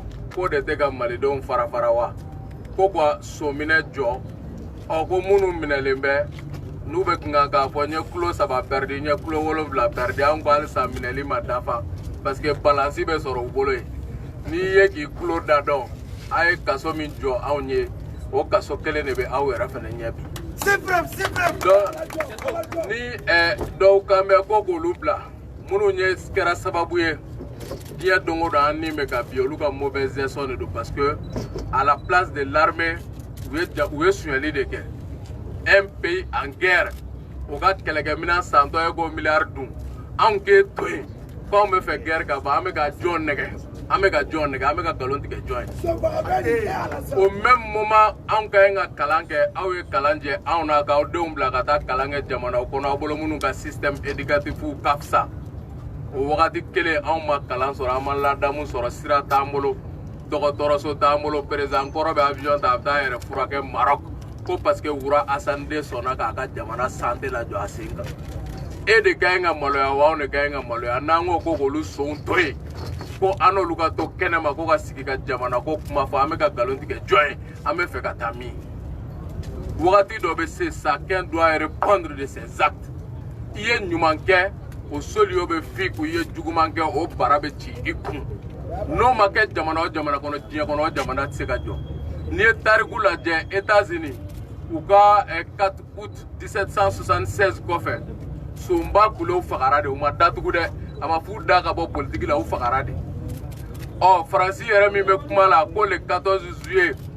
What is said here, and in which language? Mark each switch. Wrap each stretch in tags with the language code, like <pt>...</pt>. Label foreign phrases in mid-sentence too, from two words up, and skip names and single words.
<bm>ko de tɛ ka malidenw fara fara wa ko ka sonminɛ jɔ ko minnu minɛlen bɛ n'u bɛ kan k'a fɔ n ye kilo 3 perdi n ye kilo 7 perdi an ko halisa minɛli ma dafa parce que balansi bɛ sɔrɔ u bolo yen n'i ye k'i kilo da dɔn a ye kaso min jɔ anw ye o kaso kelen de bɛ aw yɛrɛ fana ɲɛ bi ni dɔw kan bɛ ko k'olu bila minnu kɛra sababu ye diɲɛ don o don an ni bɛ ka bi olu ka</bm> <fr>mauvaise gestion</fr> <bm>de don</bm> <fr>parce que à la place de l'armée</fr> <bm>u ye suɲɛli de kɛ</bm> <fr>un pays en guerre</fr> <bm>o ka kɛlɛkɛminɛn santɔ ye ko miliyari dun anw k'e to yen k'anw bɛ fɛ guerre ka ban an bɛ ka jɔn nɛgɛ an bɛ ka jɔn nɛgɛ an bɛ ka nkalon tigɛ jɔn ye</bm> <fr>au même moment</fr> <bm>anw ka ɲi ka kalan kɛ aw ye kalan jɛ anw na k'aw denw bila ka taa kalan kɛ jamanaw kɔnɔ aw bolo minnu ka</bm> <fr>système éducatif</fr> <bm>ka fisa o wagati kelen anw ma kalan sɔrɔ an ma ladamu sɔrɔ sira t'an bolo dɔgɔtɔrɔso t'an bolo président kɔrɔ bɛ avion ta a bɛ taa yɛrɛ furakɛ Maroc ko</bm> <fr>parce que</fr> <bm>Wura Assane den sɔnna k'a ka jamana santé lajɔ a sen kan e de ka ɲi ka maloya wa anw de ka ɲi ka maloya n'an ko ko k'olu sonw to yen ko an n'olu ka to kɛnɛma ko ka sigi ka jamana ko kuma fɔ an bɛ ka nkalon tigɛ jɔn ye an bɛ fɛ ka taa min wagati dɔ bɛ se</bm> <fr>chacun doit répondre de ses actes</fr> <bm>i ye ɲuman kɛ o soli o bɛ fi k'u ye juguman kɛ o bara bɛ ci i kun n'o ma kɛ jamana o jamana kɔnɔ diɲɛ kɔnɔ o jamana tɛ se ka jɔ n'i ye tariku lajɛ États-Unis u ka 4 août 1776 kɔfɛ sonba kulew fagara de u ma datugu dɛ a ma f'u da ka bɔ politiki la u fagara de Faransi yɛrɛ min bɛ kuma la ko le 14 juillet</bm>